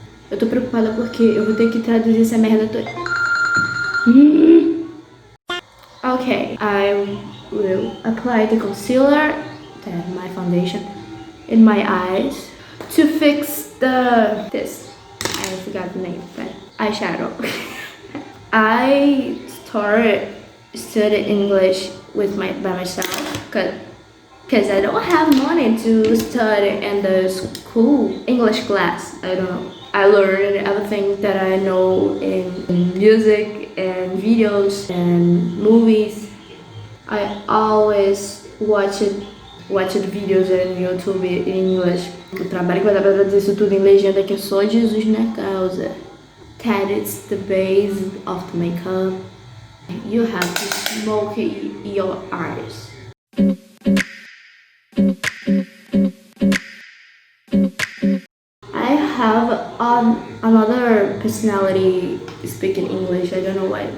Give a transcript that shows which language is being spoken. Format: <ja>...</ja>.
<pt>Eu tô preocupada porque eu vou ter que traduzir essa merda toda.</pt> <en>Okay, I will apply the concealer, then my foundation, in my eyes to fix this. I forgot the name, but eyeshadow. I started studying English by myself because I don't have money to study in the school English class. I don't know. I learned everything that I know in music and videos and movies. I always watched videos in YouTube in English.</en> <pt>O trabalho que vai dar pra traduzir isso tudo em legenda que é só Jesus na causa.</pt> <en>That is the base of the makeup. You have to smoke your eyes. I have another personality speaking English. I don't know why.</en>